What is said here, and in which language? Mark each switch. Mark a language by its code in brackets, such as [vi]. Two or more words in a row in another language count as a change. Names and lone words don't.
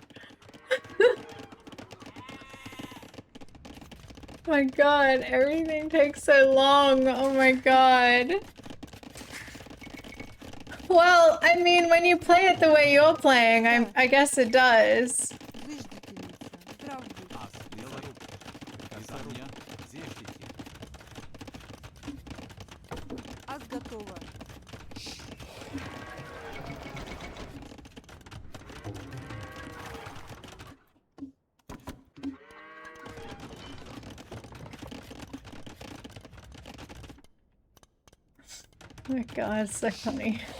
[en] Oh my god, everything takes so long. Oh my god. Well, I mean, when you play it the way you're playing, I guess it does. [ru] Зыждительница. Здрав будь. Ас делаю. Приказание. Здесь. Ас готова. [en] Oh my god, it's so funny.